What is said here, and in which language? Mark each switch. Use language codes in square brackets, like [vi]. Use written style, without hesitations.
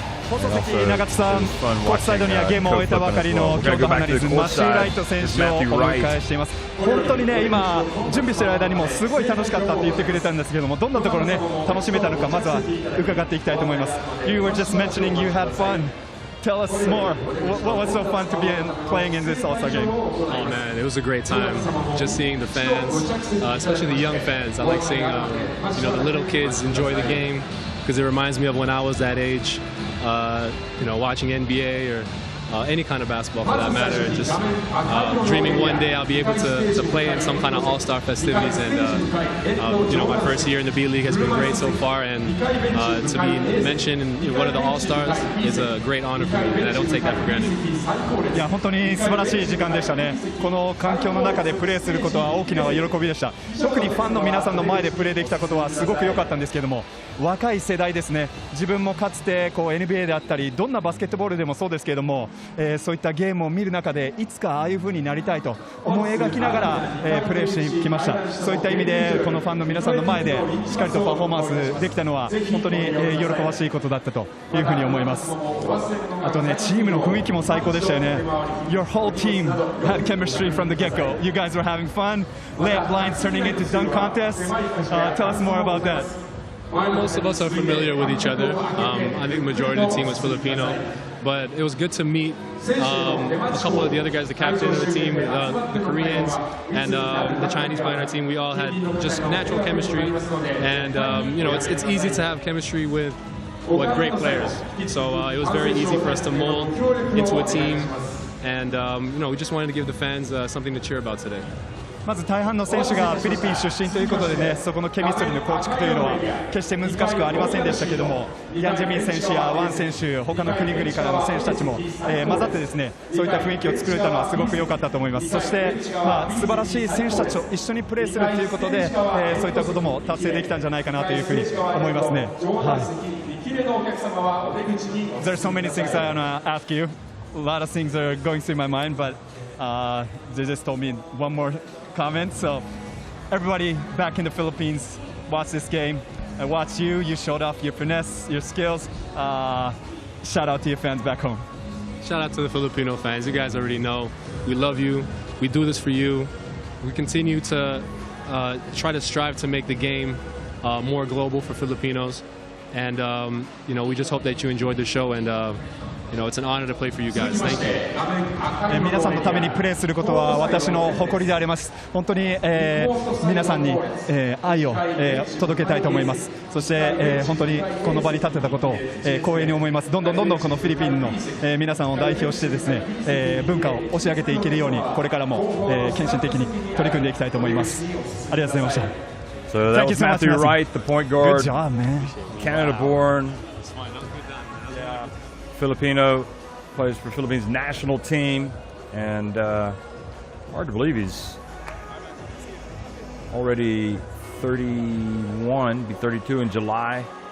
[ja] 放送席、中津さん、コーチサイドにはゲームを終えたばかりの京都ハナリーズマシー・ライト選手をお迎えしています。本当にね、今準備している間にもすごい楽しかったって言ってくれたんですけども、どんなところね楽しめたのかまずは伺っていきたいと思います。 [en] You were just mentioning you had fun. Tell us more. What was so fun to be playing in this All-Star game? Oh man, it was a great time. Just seeing the fans, especially the young fans. I like seeing the little kids enjoy the game because it reminds me of when I was that age. Watching NBA or any kind of basketball for that matter. Just dreaming one day I'll be able to play in some kind of all-star festivities. And my first year in the B.LEAGUE has been great so far. And to be mentioned in one of the all-stars is a great honor for me, and I don't take that for granted. [ja] いや本当に素晴らしい時間でしたね。この環境の中でプレーすることは大きな喜びでした。特にファンの皆さんの前でプレーできたことはすごく良かったんですけども、若い世代ですね。自分もかつてNBA であったりどんなバスケットボールでもそうですけども、そういったゲームを見る中でいつかああいう風になりたいと思い描きながら、プレーしてきました。そういった意味でこのファンの皆さんの前でしっかりとパフォーマンスできたのは本当に喜ばしいことだったという風に思います。あとね、チームの雰囲気も最高でしたよね。 [en] Your whole team had chemistry from the get-go. You guys were having fun. Layup lines turning into dunk contests. Tell us more about that. Most of us are familiar with each other. I think the majority of the team was Filipino. But it was good to meet a couple of the other guys, the captain of the team, the Koreans, and the Chinese player on our team. We all had just natural chemistry, and it's easy to have chemistry with great players. So it was very easy for us to mold into a team, and we just wanted to give the fans something to cheer about today. [ja] まず大半の選手がフィリピン出身ということでね、そこのケミストリーの構築というのは決して難しくはありませんでしたけども、ヤン・ジェミン選手やワン選手、他の国々からの選手たちも、混ざってですね、そういった雰囲気を作れたのはすごく良かったと思います。そして、素晴らしい選手たちと一緒にプレーするということで、そういったことも達成できたんじゃないかなというふうに思いますね。はい。 [en] There's so many things I wanna ask you. A lot of things are going through my mind, but they just told me one more comment. So everybody back in the Philippines, watch this game. I watched you. You showed off your finesse, your skills. Shout out to your fans back home. Shout out to the Filipino fans. You guys already know we love you. We do this for you. We continue to try to strive to make the game more global for Filipinos. And we just hope that you enjoyed the show. And it's an honor to play for you guys. Thank you. [ja] 皆さんのためにプレーすることは私の誇りであります。本当に、皆さんに、愛を、届けたいと思います。そして、本当にこの場に立てたことを、光栄に思います。どんどんこのフィリピンの、皆さんを代表してですね、文化を押し上げていけるようにこれからも、献身的に取り組んでいきたいと思います。ありがとうございました。 [en] So that was Matthew Wright, the point guard. Good job, man. Canada-born. Filipino, plays for Philippines national team, and hard to believe he's already 31, be 32 in July.